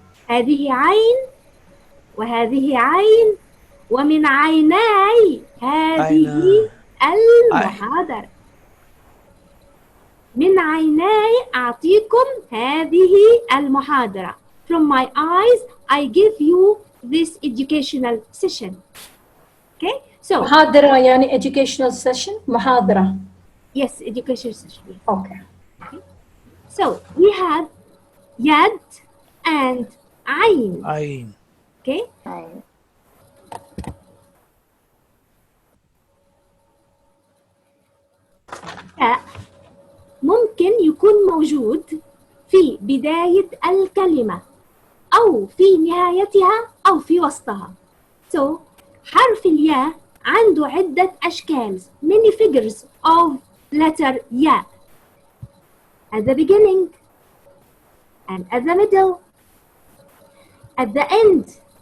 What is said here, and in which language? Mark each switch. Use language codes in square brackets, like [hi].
[ar] هذه عين وهذه عين ومن عيناي هذه المحاضرة. من عيناي أعطيكم هذه المحاضرة. [en] From my eyes I give you this educational session. Okay? So, [ar] محاضرة يعني [en] educational session. [ar] محاضرة. [en] yes, educational session. Yes. Okay. So, we have يد and عين. [ar] عين. [en] Okay? [ar] ياء ممكن يكون موجود في بداية الكلمة أو في نهايتها أو في وسطها. [en] So, [ar] حرف الياء عنده عدة أشكال. [en] Many figures of letter ياء. At the beginning and at the middle, at the end.